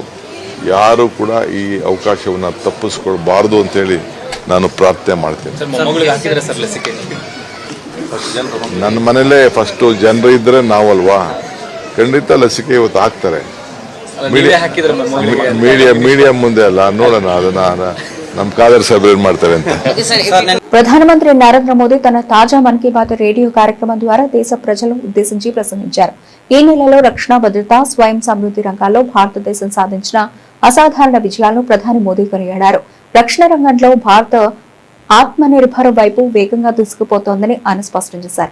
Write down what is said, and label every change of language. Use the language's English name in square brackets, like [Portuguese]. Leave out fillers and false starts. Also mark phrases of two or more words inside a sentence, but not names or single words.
[Kannada] ಯಾರು ಕೂಡ ಈ ಅವಕಾಶವನ್ನು ತಪ್ಪಿಸ್ಕೊಳ್ಬಾರ್ದು ಅಂತೇಳಿ ನಾನು ಪ್ರಾರ್ಥನೆ ಮಾಡ್ತೀನಿ. ನನ್ನ ಮನೇಲೇ ಫಸ್ಟು ಜನರು ಇದ್ದರೆ ನಾವಲ್ವಾ, ಖಂಡಿತ ಲಸಿಕೆ ಇವತ್ತು ಹಾಕ್ತಾರೆ. ಮೀಡಿಯಾ ಮುಂದೆ ಅಲ್ಲ, ನೋಡೋಣ ಅದನ್ನ ನಮ್ಮ ಖಾದರ್ ಸಾಹೇಬ್ ಏನ್ ಮಾಡ್ತಾರೆ ಅಂತ. [Telugu] ప్రధానమంత్రి నరేంద్ర మోదీ తన తాజా మన్ కీ బాత్ రేడియో కార్యక్రమం ద్వారా దేశ ప్రజలను ఉద్దేశించి ప్రసంగించారు. ఈ నెలలో రక్షణ భద్రత, స్వయం సమృద్ధి రంగాల్లో భారతదేశం సాధించిన అసాధారణ విజయాలను ప్రధాని మోదీ కొనియాడారు. రక్షణ రంగంలో భారత్ ఆత్మనిర్భర్ వైపు వేగంగా దూసుకుపోతోందని ఆయన స్పష్టం చేశారు.